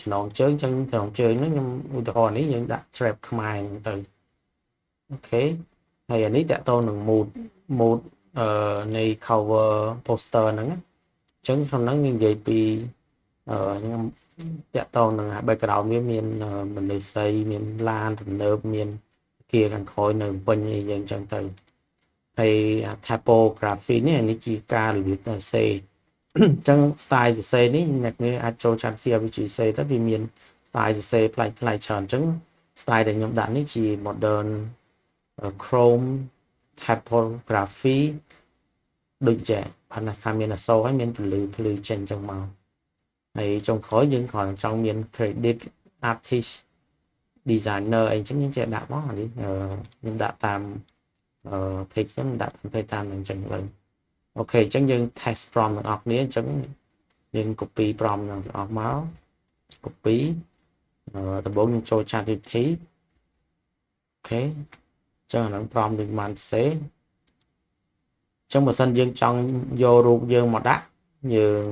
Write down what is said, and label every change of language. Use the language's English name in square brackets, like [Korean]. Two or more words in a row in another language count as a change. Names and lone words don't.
[Khmer] ចំណងជើងអញ្ចឹងចំណងជើងហ្នឹងខ្ញុំឧទាហរណ៍នេះយើងដាក់ strap ខ្មែរទៅអូខេហើយអានេះតកតនឹង mood នៃ [English] cover poster [Khmer] ហ្នឹងអញ្ចឹងក្នុងហ្នឹងយើងនិយាយពីខ្ញុំតកតនឹង background វាមានមនុស្សស្រីមានឡានទំនើបមានគាខាង ក្រោយនៅពេញអីយ៉ាងអញ្ចឹងទៅហើយ typography នេះជាការរបៀបសេអញ្ចឹង style សរសេរនេះអ្នកនេះអាចចូល ChatGPT ឲ្យជួយសរសេរទៅវាមាន style សរសេរប្លែកៗច្រើនអញ្ចឹង style ដែលខ្ញុំដាក់នេះជា [English] modern chrome typography [Khmer] ដូចជាផាថាមានអក្សរហើយមានភ្លឺចេញចឹងមកហើយចុងក្រោយ យើងគ្រាន់ចង់មាន [English] credit artist designer [Khmer] អីចឹងយើងចេះដាក់មកនេះខ្ញុំដាក់តាមpage ខ្ញុំដាក់តាម page តាមអញ្ចឹងទៅអូខេអញ្ចឹងយើង [English] test prompt [Khmer] ទាំងអស់គ្នាអញ្ចឹងយើង [English] copy prompt [Khmer] ទាំងអស់មក copy ដំបូងយើងចូល ChatGPT អូខេអញ្ចឹងអានឹង prompt យើងបានសរសេរអញ្ចឹងបើសិនយើងចង់យករូបយើងមកដាក់យើង